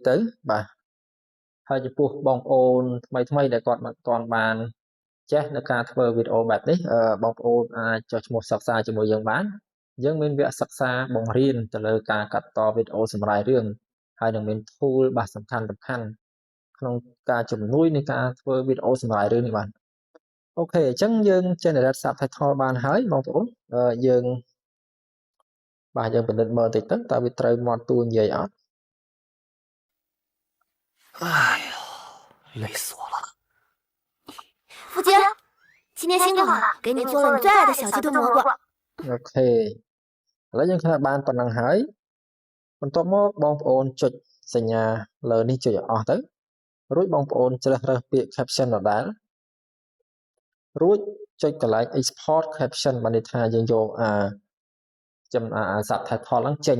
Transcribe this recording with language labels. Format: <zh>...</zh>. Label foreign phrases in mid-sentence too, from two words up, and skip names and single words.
<km>ទៅបាទហើយចំពោះបងប្អូនថ្មីដែលគាត់មិនទាន់បានចេះនៅការធ្វើវីដេអូបែបនេះបងប្អូនអាចចុះឈ្មោះសិក្សាជាមួយយើងបានយើងមានវគ្គសិក្សាបង្រៀនទៅលើការកាត់តវីដេអូសម្រាប់រឿងហើយនឹងមាន tool បាទសំខាន់ក្នុងការជំនួយនៃការធ្វើវីដេអូសម្រាប់រឿងនេះបាទអូខេអញ្ចឹងយើង</km> <en>generate subtitle</en> <km>បានហើយបងប្អូនយើងបាទយើងពិនិត្យមើលតិចទៅតើវាត្រូវមាត់តួនិយាយអត់</km> <zh>哎呀，累死我了！福杰，今天辛苦了，给你做了你最爱的小鸡炖蘑菇。</zh> <km>អូខេឥឡូវយើងឃើញបានប៉ុណ្ណឹងហើយបន្ទាប់មកបងប្អូនចុចសញ្ញាលើនេះចុចឲ្យអស់ទៅរួចបងប្អូនជ្រើសរើសពាក្យ caption ដដែលរួចចុចកន្លែង</km> <en>export caption</en> <km>បានន័យថាយើងយកsubtitle ហ្នឹងចេញ</km>